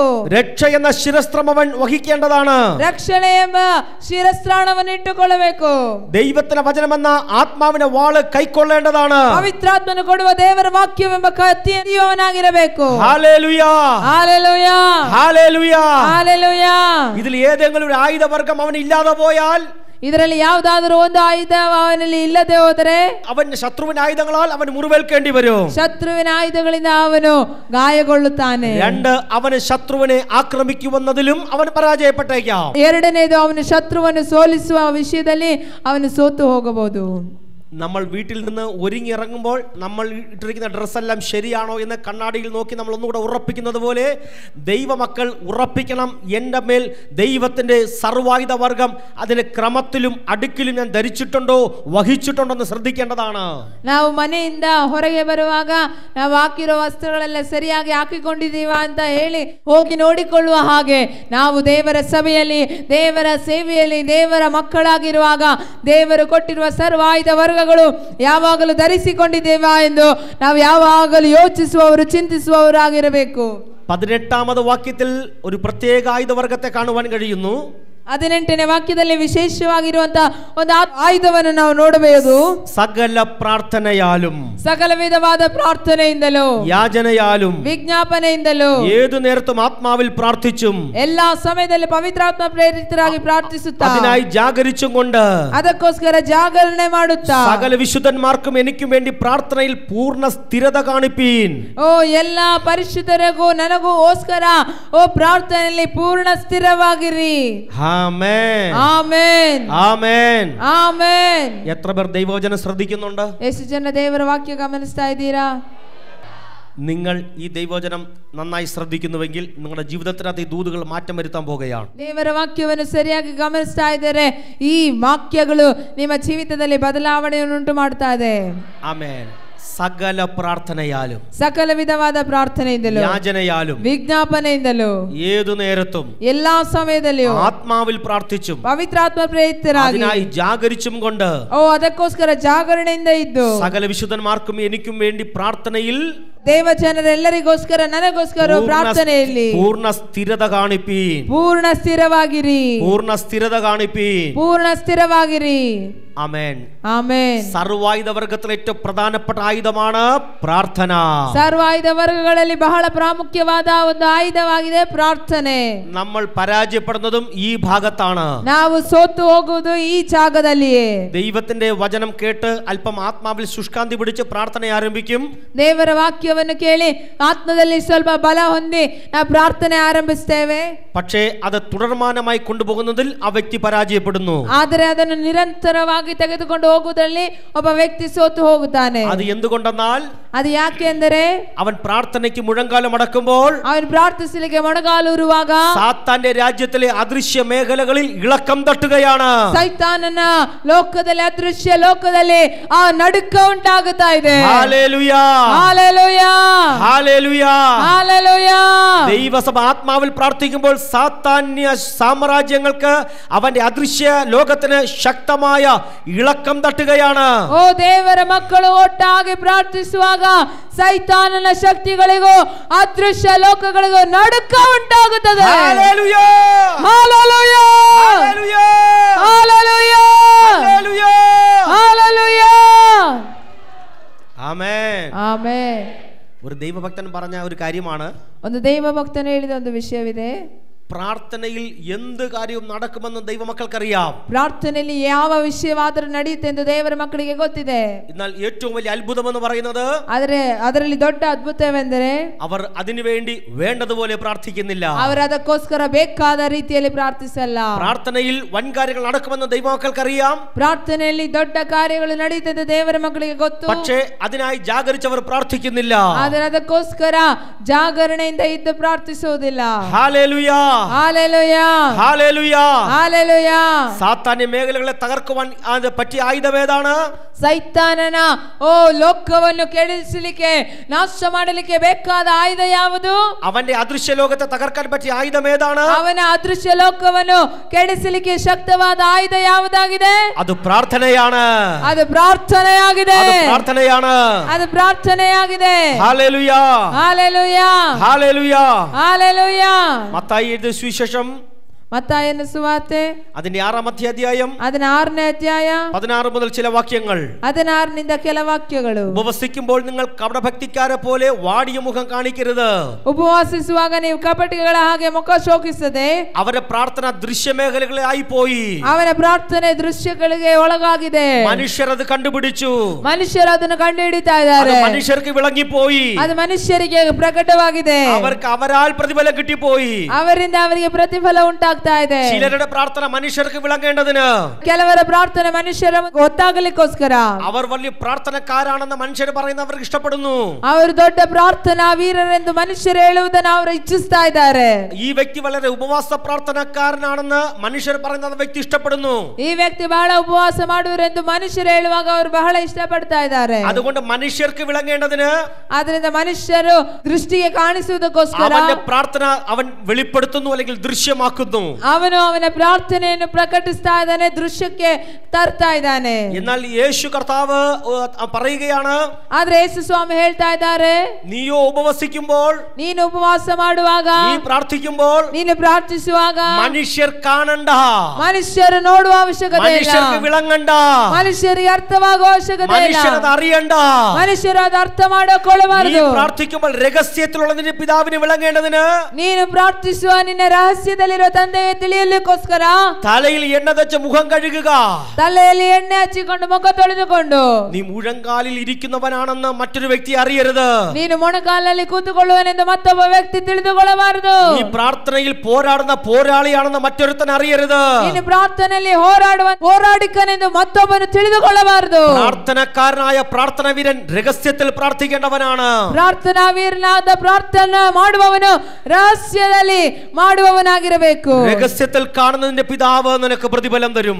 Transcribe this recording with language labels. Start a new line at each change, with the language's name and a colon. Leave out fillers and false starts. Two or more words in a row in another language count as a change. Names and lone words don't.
Malayalam: രക്ഷ എന്ന ശിരസ്ത്രം അവൻ വഹിക്കേണ്ടതാണ്.
Kannada: ರಕ್ಷಣೆ ಎಂಬ ಶಿರಸ್ತ್ರಾಣವನ್ನು ಇಟ್ಟುಕೊಳ್ಳಬೇಕು.
Malayalam: ദൈവത്തിന്റെ വചനമെന്ന ആത്മാവിന്റെ വാള് കൈക്കൊള്ളേണ്ടതാണ്.
Kannada: ಪವಿತ್ರಾತ್ಮನು ಕೊಡುವ ದೇವರ ವಾಕ್ಯವೆಂಬ ಕತ್ತಿಯವನಾಗಿರಬೇಕು.
Malayalam: ഹല്ലേലൂയ, ഹല്ലേലൂയ, ഹല്ലേലൂയ, ഹല്ലേലൂയ. ഇതിൽ ഏതെങ്കിലും ഒരു ആയുധവർഗം അവൻ ഇല്ലാതെ പോയാൽ,
Kannada: ಇದರಲ್ಲಿ ಯಾವುದಾದರೂ ಒಂದು ಆಯುಧ ಅವನಲ್ಲಿ ಇಲ್ಲದೆ ಹೋದರೆ,
Malayalam: അവൻ ശത്രുവിന്റെ ആയുധങ്ങളാൽ അവൻ മുറിവേൽക്കേണ്ടി വരും.
Kannada: ಶತ್ರುವಿನ ಆಯುಧಗಳಿಂದ ಅವನು ಗಾಯಗೊಳ್ಳುತ್ತಾನೆ.
Malayalam: രണ്ട്, അവന് ശത്രുവിനെ ആക്രമിക്കുമെന്നതിലും അവൻ പരാജയപ്പെട്ടേക്കാം.
Kannada: ಎರಡನೇದು, ಅವನು ಶತ್ರುವನ್ನು ಸೋಲಿಸುವ ವಿಷಯದಲ್ಲಿ ಅವನು ಸೋತು ಹೋಗಬಹುದು.
Malayalam: നമ്മൾ വീട്ടിൽ നിന്ന് ഒരുങ്ങിയിറങ്ങുമ്പോൾ നമ്മൾ ഇട്ടിരിക്കുന്ന ഡ്രസ്സെല്ലാം ശരിയാണോ എന്ന് കണ്ണാടിയിൽ നോക്കി നമ്മൾ ഒന്നുകൂടെ ഉറപ്പിക്കുന്നത് പോലെ ദൈവമക്കൾ ഉറപ്പിക്കണം, എൻ്റെ മേൽ ദൈവത്തിൻ്റെ സർവായുധ വർഗം അതിന് ക്രമത്തിലും അടുക്കിലും ഞാൻ ധരിച്ചിട്ടുണ്ടോ വഹിച്ചിട്ടുണ്ടോ എന്ന് ശ്രദ്ധിക്കേണ്ടതാണ്.
Kannada: ನಾವು ಮನೆಯಿಂದ ಹೊರಗೆ ಬರುವಾಗ ನಾವು ಹಾಕಿರೋ ವಸ್ತ್ರಗಳೆಲ್ಲ ಸರಿಯಾಗಿ ಹಾಕಿಕೊಂಡಿದ್ದೀವ ಅಂತ ಹೇಳಿ ಹೋಗಿ ನೋಡಿಕೊಳ್ಳುವ ಹಾಗೆ, ನಾವು ದೇವರ ಸಭೆಯಲ್ಲಿ, ದೇವರ ಸೇವೆಯಲ್ಲಿ, ದೇವರ ಮಕ್ಕಳಾಗಿರುವಾಗ ದೇವರು ಕೊಟ್ಟಿರುವ ಸರ್ವಾಯುಧ ವರ್ಗಗಳು ಯಾವಾಗಲೂ ಧರಿಸಿಕೊಂಡಿದ್ದೇವಾ ಎಂದು ನಾವು ಯಾವಾಗಲೂ ಯೋಚಿಸುವವರು, ಚಿಂತಿಸುವವರಾಗಿರಬೇಕು.
Malayalam: 18ാമത് വാക്യത്തിൽ ഒരു പ്രത്യേക ആയുധവർഗത്തെ കാണുവാൻ കഴിയുന്നു.
Kannada: 18ನೇ ವಾಕ್ಯದಲ್ಲಿ ವಿಶೇಷವಾಗಿರುವಂತಹ ಒಂದು ಆಯುಧವನ್ನು ನಾವು ನೋಡಬಹುದು.
Malayalam: സകല പ്രാർത്ഥനയാലും,
Kannada: ಸಕಲ ವಿಧವಾದ ಪ್ರಾರ್ಥನೆಯಿಂದಲೂ,
Malayalam: യാചനയാലും,
Kannada: ವಿಜ್ಞಾಪನೆಯಿಂದಲೂ,
Malayalam: ഏതു നേരത്തും ആത്മാവിൽ പ്രാർത്ഥിച്ചും,
Kannada: ಎಲ್ಲಾ ಸಮಯದಲ್ಲಿ ಪವಿತ್ರಾತ್ಮ ಪ್ರೇರಿತರಾಗಿ ಪ್ರಾರ್ಥಿಸುತ್ತಾ,
Malayalam: അതിനായി ജാഗരിച്ചും കൊണ്ട്,
Kannada: ಅದಕ್ಕೋಸ್ಕರ ಜಾಗರಣೆ ಮಾಡುತ್ತಾ,
Malayalam: സകല വിശുദ്ധന്മാർക്കും എനിക്കും വേണ്ടി പ്രാർത്ഥനയിൽ പൂർണ്ണ സ്ഥിരത കാണിപ്പീൻ.
Kannada: ಓ ಎಲ್ಲಾ ಪರಿಶುದ್ಧರಿಗೂ ನನಗೂ ಓಸ್ಕರ ಓ ಪ್ರಾರ್ಥನೆಯಲ್ಲಿ ಪೂರ್ಣ ಸ್ಥಿರವಾಗಿರಿ.
Malayalam: ആമേൻ,
Kannada: ಆಮೆನ್,
Malayalam: ആമേൻ,
Kannada: ಆಮೆನ್.
Malayalam: എത്ര പേർ ദൈവവചനം ശ്രദ്ധിക്കുന്നുണ്ട്?
Kannada: ಎಷ್ಟು ಜನ ದೇವರ ವಾಕ್ಯ ಗಮನಿಸ್ತಾ ಇದ್ದೀರಾ?
Malayalam: നിങ്ങൾ ഈ ദൈവവചനം നന്നായി ശ്രദ്ധിക്കുന്നുവെങ്കിൽ നിങ്ങളുടെ ജീവിതത്തിനകത്ത് ഈ ദൂതുകൾ മാറ്റം വരുത്താൻ പോകുകയാണ്.
Kannada: ದೇವರ ವಾಕ್ಯವನ್ನು ಸರಿಯಾಗಿ ಗಮನಿಸ್ತಾ ಇದ್ದರೆ ಈ ವಾಕ್ಯಗಳು ನಿಮ್ಮ ಜೀವಿತದಲ್ಲಿ ಬದಲಾವಣೆಯನ್ನುಂಟು ಮಾಡ್ತಾ ಇದೆ.
Malayalam: ആമേൻ. സകല പ്രാർത്ഥനയാലും,
Kannada: ಸಕಲ ವಿಧವಾದ ಪ್ರಾರ್ಥನೆಯಿಂದಲೂ,
Malayalam: യാചനയാലും,
Kannada: ವಿಜ್ಞಾಪನೆಯಿಂದಲೂ,
Malayalam: ഏതു നേരത്തും
Kannada: ಎಲ್ಲಾ ಸಮಯದಲ್ಲಿಯೂ
Malayalam: ആത്മാവിൽ പ്രാർത്ഥിച്ചും,
Kannada: ಪವಿತ್ರಾತ್ಮ ಪ್ರೇರಿತರಾಗಿ,
Malayalam: അതിനായി ജാഗരിച്ചും കൊണ്ട്,
Kannada: ಓ ಅದಕ್ಕೋಸ್ಕರ ಜಾಗರಣೆಯಿಂದ ಇದ್ದು,
Malayalam: സകല വിശുദ്ധന്മാർക്കും എനിക്കും വേണ്ടി പ്രാർത്ഥനയിൽ
Kannada: ದೇವ ಜನರೆಲ್ಲರಿಗೋಸ್ಕರ ನನಗೋಸ್ಕರ ಪ್ರಾರ್ಥನೆಯಲ್ಲಿ
Malayalam: പൂർണ്ണ സ്ഥിരത കാണിപ്പീൻ.
Kannada: ಪೂರ್ಣ ಸ್ಥಿರವಾಗಿರಿ,
Malayalam: പൂർണ്ണ സ്ഥിരത കാണിപ്പീൻ.
Kannada: ಪೂರ್ಣ ಸ್ಥಿರವಾಗಿರಿ.
Malayalam: ആമേൻ.
Kannada: ಆಮೆನ್.
Malayalam: സർവായുധ വർഗത്തിലെ ഏറ്റവും പ്രധാനപ്പെട്ട ആയുധമാണ് പ്രാർത്ഥന.
Kannada: ಸರ್ವಾಯುಧ ವರ್ಗಗಳಲ್ಲಿ ಬಹಳ ಪ್ರಾಮುಖ್ಯವಾದ ಒಂದು ಆಯುಧವಾಗಿದೆ ಪ್ರಾರ್ಥನೆ.
Malayalam: നമ്മൾ പരാജയപ്പെടുന്നതും ഈ ഭാഗത്താണ്.
Kannada: ನಾವು ಸೋತು ಹೋಗುವುದು ಈ ಜಾಗದಲ್ಲಿಯೇ.
Malayalam: ദൈവത്തിന്റെ വചനം കേട്ട് അല്പം ആത്മാവിൽ ശുഷ്കാന്തി പിടിച്ച് പ്രാർത്ഥന ആരംഭിക്കും.
Kannada: ದೇವರ ವಾಕ್ಯವನ್ನು ಕೇಳಿ ಆತ್ಮದಲ್ಲಿ ಸ್ವಲ್ಪ ಬಲ ಹೊಂದಿ ನಾವು ಪ್ರಾರ್ಥನೆ ಆರಂಭಿಸ್ತೇವೆ.
Malayalam: പക്ഷേ അത് തുടർമാനമായി കൊണ്ടുപോകുന്നതിൽ ആ വ്യക്തി പരാജയപ്പെടുന്നു.
Kannada: ಆದರೆ ಅದನ್ನು ನಿರಂತರವಾಗಿ ಆಗಿ ತೆಗೆದುಕೊಂಡು ಹೋಗುವುದರಲ್ಲಿ ಒಬ್ಬ ವ್ಯಕ್ತಿ ಸೋತು ಹೋಗುತ್ತಾನೆ.
Malayalam: അത് എന്തുകൊണ്ടെന്നാൽ
Kannada: ಅದು ಯಾಕೆ ಅಂದರೆ
Malayalam: അവൻ പ്രാർത്ഥനയ്ക്ക് മുഴങ്കാലം മടക്കുമ്പോൾ അവൻ പ്രാർത്ഥിച്ചിലേക്ക് മുഴങ്കാലൂരുವಾಗ സാത്താന്റെ രാജ്യത്തിലെ അദൃശ്യ മേഖലകളിൽ ഇളക്കം തട്ടുകയാണ്.
Kannada: ಸೈತಾನನ ಲೋಕದಲ್ಲಿ ಅದೃಶ್ಯ ಲೋಕದಲ್ಲಿ ಆ ನಡುಕ ಉಂಟಾಗುತ್ತಾ ಇದೆ.
Malayalam: ഹല്ലേലൂയ ഹല്ലേലൂയ ഹല്ലേലൂയ ഹല്ലേലൂയ. ദൈവസഭ ആത്മാവിൽ പ്രാർത്ഥിക്കുമ്പോൾ സാത്താന്യ സാമ്രാജ്യങ്ങൾക്ക് അവന്റെ അദൃശ്യ ലോകത്തിന് ശക്തമായ ഇളക്കം തട്ടുകയാണ്.
Kannada: ಓ ದೇವರ ಮಕ್ಕಳು ಒಟ್ಟಾಗಿ ಪ್ರಾರ್ಥಿಸುವಾಗ ಸೈತಾನನ ಶಕ್ತಿಗಳಿಗೂ ಅದೃಶ್ಯ ಲೋಕಗಳಿಗೂ ನಡುಕ ಉಂಟಾಗುತ್ತದೆ.
Malayalam: ഹല്ലേലൂയ
Kannada: ಹಲ್ಲೆಲೂಯ
Malayalam: ഹല്ലേലൂയ
Kannada: ಹಲ್ಲೆಲೂಯ
Malayalam: ഹല്ലേലൂയ
Kannada: ಹಲ್ಲೆಲೂಯ.
Malayalam: ആമേൻ.
Kannada: ಆಮೆನ್.
Malayalam: ഒരു ദൈവഭക്തൻ പറഞ്ഞ ഒരു കാര്യമാണ്,
Kannada: ಒಂದು ದೈವ ಭಕ್ತನು ಹೇಳಿದ ಒಂದು ವಿಷಯವಿದೆ.
Malayalam: പ്രാർത്ഥനയിൽ എന്ത് കാര്യവും നടക്കുമെന്ന് ദൈവമക്കൾക്കറിയാം.
Kannada: ಪ್ರಾರ್ಥನೆಯಲ್ಲಿ ಯಾವ ವಿಷಯವಾದರೂ ನಡೆಯುತ್ತೆ ಎಂದು ದೇವರ ಮಕ್ಕಳಿಗೆ ಗೊತ್ತಿದೆ.
Malayalam: എന്നാൽ ഏറ്റവും വലിയ അത്ഭുതം എന്ന് പറയുന്നത്
Kannada: ಆದರೆ ಅದರಲ್ಲಿ ದೊಡ್ಡ ಅದ್ಭುತವೆಂದರೆ
Malayalam: അവർ അതിനുവേണ്ടി വേണ്ടതുപോലെ പ്രാർത്ഥിക്കുന്നില്ല.
Kannada: ಅವರು ಅದಕ್ಕೋಸ್ಕರ ಬೇಕಾದ ರೀತಿಯಲ್ಲಿ ಪ್ರಾರ್ಥಿಸಲ್ಲ.
Malayalam: പ്രാർത്ഥനയിൽ വൻകാര്യങ്ങൾ നടക്കുമെന്ന് ദൈവമക്കൾക്കറിയാം.
Kannada: ಪ್ರಾರ್ಥನೆಯಲ್ಲಿ ದೊಡ್ಡ ಕಾರ್ಯಗಳು ನಡೆಯುತ್ತೆ ಎಂದು ದೇವರ ಮಕ್ಕಳಿಗೆ ಗೊತ್ತು.
Malayalam: പക്ഷേ അതിനായി ജാഗരിച്ചവർ പ്രാർത്ഥിക്കുന്നില്ല.
Kannada: ಆದರೆ ಅದಕ್ಕೋಸ್ಕರ ಜಾಗರಣೆಯಿಂದ ಇದ್ದು ಪ್ರಾರ್ಥಿಸುವುದಿಲ್ಲ.
Malayalam: ഹല്ലേലൂയ ഹല്ലേലൂയ ഹല്ലേലൂയ ഹല്ലേലൂയ. സാത്താന്യ മേഖലകളെ തകർക്കുവാൻ പറ്റിയ ആയുധം ഏതാണ്?
Kannada: ಸೈತಾನನ ಲೋಕವನ್ನು ಕೆಡಿಸಲಿಕ್ಕೆ ನಾಶ ಮಾಡಲಿಕ್ಕೆ ಬೇಕಾದ ಆಯುಧ ಯಾವುದು?
Malayalam: അവന്റെ അദൃശ്യ ലോകത്തെ തകർക്കാൻ പറ്റിയ ആയുധം ഏതാണ്?
Kannada: ಅವನ ಅದೃಶ್ಯ ಲೋಕವನ್ನು ಕೆಡಿಸಲಿಕ್ಕೆ ಶಕ್ತವಾದ ಆಯುಧ ಯಾವುದಾಗಿದೆ?
Malayalam: അത് പ്രാർത്ഥനയാണ്.
Kannada: ಅದು ಪ್ರಾರ್ಥನೆಯಾಗಿದೆ.
Malayalam: അത് പ്രാർത്ഥനയാണ്.
Kannada: ಅದು ಪ್ರಾರ್ಥನೆಯಾಗಿದೆ.
Malayalam: ഹല്ലേലൂയ
Kannada: ಹಲ್ಲೆಲೂಯ
Malayalam: ഹല്ലേലൂയ.
Kannada: ಹಲ್ಲೆಲೂಯ.
Malayalam: മത്തായി എഴുതിയ സുവിശേഷം മത്തായിയുടെ സുവാർತೆ അതിന്റെ 6-ാമത്തെ അധ്യായം
Kannada: 16ನೇ ಅಧ್ಯಾಯ
Malayalam: 16 മുതൽ ചില വാക്യങ്ങൾ.
Kannada: 16ರಿಂದ ಕೆಲ ವಾಕ್ಯಗಳು.
Malayalam: ഉപവസിക്കുമ്പോൾ നിങ്ങൾ കപടഭക്തിക്കാരെ പോലെ വാടിയ മുഖം കാണിക്കരുത്.
Kannada: ಉಪವಾಸಿಸುವಾಗ ನೀವು ಕಪಟಿಗಳ ಹಾಗೆ ಮುಖ ಶೋಕಿಸದೆ.
Malayalam: അവരുടെ പ്രാർത്ഥന ദൃശ്യമേഖലകളായി പോയി.
Kannada: ಅವನ ಪ್ರಾರ್ಥನೆ ದೃಶ್ಯಗಳಿಗೆ ಒಳಗಾಗಿದೆ.
Malayalam: മനുഷ്യർ അത് കണ്ടുപിടിച്ചു.
Kannada: ಮನುಷ್ಯರು ಅದನ್ನು ಕಂಡುಹಿಡಿತಾ ಇದ್ದಾರೆ.
Malayalam: മനുഷ്യർക്ക് വിളങ്ങിപ്പോയി.
Kannada: ಅದು ಮನುಷ್ಯರಿಗೆ ಪ್ರಕಟವಾಗಿದೆ.
Malayalam: അവർക്ക് അവരാൽ പ്രതിഫലം കിട്ടിപ്പോയി.
Kannada: ಅವರಿಂದ ಅವರಿಗೆ ಪ್ರತಿಫಲ ಉಂಟಾಗ್ತಾ ಇದೆ.
Malayalam: ചിലരുടെ പ്രാർത്ഥന മനുഷ്യർക്ക് വിളങ്ങേണ്ടതിന്,
Kannada: ಕೆಲವರ ಪ್ರಾರ್ಥನೆ ಮನುಷ್ಯರ ಗೊತ್ತಾಗಲಿಕ್ಕೋಸ್ಕರ,
Malayalam: അവർ വലിയ പ്രാർത്ഥനക്കാരാണെന്ന് മനുഷ്യർ പറയുന്നവർക്ക് ഇഷ്ടപ്പെടുന്നു.
Kannada: ಅವರು ದೊಡ್ಡ ಪ್ರಾರ್ಥನಾ ವೀರರೆಂದು ಮನುಷ್ಯರು ಹೇಳುವುದನ್ನು ಅವರು ಇಚ್ಛಿಸ್ತಾ ಇದ್ದಾರೆ.
Malayalam: ഈ വ്യക്തി വളരെ ഉപവാസ പ്രാർത്ഥനക്കാരനാണെന്ന് മനുഷ്യർ പറയുന്ന വ്യക്തി ഇഷ്ടപ്പെടുന്നു.
Kannada: ಈ ವ್ಯಕ್ತಿ ಬಹಳ ಉಪವಾಸ ಮಾಡುವರೆಂದು ಮನುಷ್ಯರು ಹೇಳುವಾಗ ಅವರು ಬಹಳ ಇಷ್ಟಪಡ್ತಾ ಇದ್ದಾರೆ.
Malayalam: അതുകൊണ്ട് മനുഷ്യർക്ക് വിളങ്ങേണ്ടതിന്,
Kannada: ಆದ್ರಿಂದ ಮನುಷ್ಯರು ದೃಷ್ಟಿಗೆ ಕಾಣಿಸುವುದಕ್ಕೋಸ್ಕರ
Malayalam: അവന്റെ പ്രാർത്ഥന അവൻ വെളിപ്പെടുത്തുന്നു, അല്ലെങ്കിൽ ദൃശ്യമാക്കുന്നു.
Kannada: ಅವನು ಅವನ ಪ್ರಾರ್ಥನೆಯನ್ನು ಪ್ರಕಟಿಸ್ತಾ ಇದ್ದಾನೆ, ದೃಶ್ಯಕ್ಕೆ ತರ್ತಾ ಇದ್ದಾನೆ.
Malayalam: എന്നാൽ യേശു കർത്താവ് പറയുകയാണ്,
Kannada: ಆದ್ರೆ ಯೇಸು ಸ್ವಾಮಿ ಹೇಳ್ತಾ ಇದ್ದಾರೆ,
Malayalam: നീയോ ഉപവസിക്കുമ്പോൾ,
Kannada: ನೀನು ಉಪವಾಸ ಮಾಡುವಾಗ,
Malayalam: നീ പ്രാർത്ഥിക്കുമ്പോൾ
Kannada: ನೀನು ಪ್ರಾರ್ಥಿಸುವಾಗ
Malayalam: മനുഷ്യർ കാണണ്ട,
Kannada: ಮನುಷ್ಯರು ನೋಡುವ ಅವಶ್ಯಕತೆ ಇಲ್ಲ,
Malayalam: മനുഷ്യർക്ക് വിളങ്ങണ്ട,
Kannada: ಮನುಷ್ಯರಿಗೆ ಅರ್ಥವಾಗುವ ಅವಶ್ಯಕತೆ ಇಲ್ಲ,
Malayalam: മനുഷ്യരത് അറിയണ്ട,
Kannada: ಮನುಷ್ಯರು ಅದು ಅರ್ಥ ಮಾಡಿಕೊಳ್ಳಬಾರದು.
Malayalam: നീ പ്രാർത്ഥിക്കുമ്പോൾ രഹസ്യത്തിലുള്ള നിന്റെ പിതാവിന് വിളങ്ങേണ്ടതിന്,
Kannada: ನೀನು ಪ್ರಾರ್ಥಿಸುವ ನಿನ್ನ ರಹಸ್ಯದಲ್ಲಿರುವ ತಂದೆಗೆ ತಿಳಿಯಲಿಕ್ಕೋಸ್ಕರ
Malayalam: തലയിൽ എണ്ണ തച്ച മുഖം കഴുകുക.
Kannada: ತಲೆಯಲ್ಲಿ ಎಣ್ಣೆ ಹಚ್ಚಿಕೊಂಡು ಮುಖ ತೊಳೆದುಕೊಂಡು
Malayalam: നീ മുഴങ്കാലിൽ ഇരിക്കുന്നവനാണെന്ന് മറ്റൊരു വ്യക്തി അറിയരുത്.
Kannada: ನೀನು ಮೊಣಕಾಲಲ್ಲಿ ಕೂತುಕೊಳ್ಳುವನೆಂದು ಮತ್ತೊಬ್ಬ ವ್ಯಕ್ತಿ ತಿಳಿದುಕೊಳ್ಳಬಾರದು.
Malayalam: നീ പ്രാർത്ഥനയിൽ പോരാടുന്ന പോരാളിയാണെന്ന് മറ്റൊരുത്തൻ അറിയരുത്.
Kannada: ನೀನು ಪ್ರಾರ್ಥನೆಯಲ್ಲಿ ಹೋರಾಡುವ ಹೋರಾಡಿಕನೆಂದು ಮತ್ತೊಬ್ಬನು ತಿಳಿದುಕೊಳ್ಳಬಾರದು.
Malayalam: പ്രാർത്ഥനക്കാരനായ പ്രാർത്ഥനവീരൻ രഹസ്യത്തിൽ പ്രാർത്ഥിക്കേണ്ടവനാണ്.
Kannada: ಪ್ರಾರ್ಥನಾ ವೀರನಾದ ಪ್ರಾರ್ಥನಾ ಮಾಡುವವನು ರಹಸ್ಯದಲ್ಲಿ ಮಾಡುವವನಾಗಿರಬೇಕು.
Malayalam: രഹസ്യത്തിൽ കാണുന്നതിന്റെ പിതാവ് നിനക്ക് പ്രതിഫലം തരും.